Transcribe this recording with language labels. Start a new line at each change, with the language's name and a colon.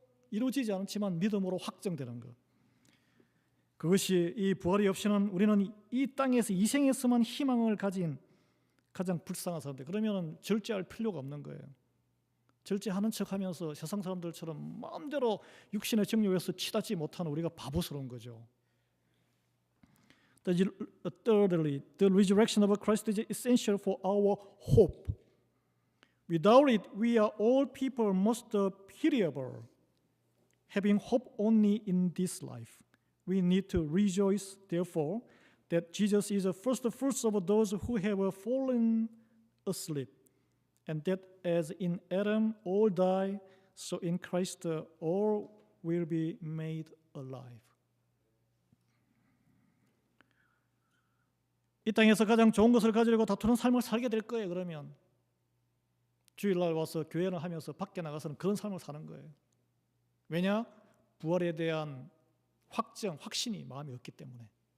Korean: 이루어지지 않지만 믿음으로 확정되는 것. 그것이 이 부활이 없이는 우리는 이 땅에서 이 생에서만 희망을 가진 가장 불쌍한 사람들. 그러면 절제할 필요가 없는 거예요. 절제하는 척하면서 세상 사람들처럼 마음대로 육신의 정욕에서 치닫지 못하는 우리가 바보스러운 거죠.
English: Thirdly, the resurrection of Christ is essential for our hope. Without it, we are all people most pitiable, having hope only in this life. We need to rejoice, therefore, that Jesus is the first fruits of those who have fallen asleep, and that as in Adam all die, so in Christ all will be made alive.
Korean: 이 땅에서 가장 좋은 것을 가지려고 다투는 삶을 살게 될 거예요. 그러면 주일날 와서 교회를 하면서 밖에 나가서는 그런 삶을 사는 거예요. 왜냐? 부활에 대한 확신이 마음에 없기 때문에.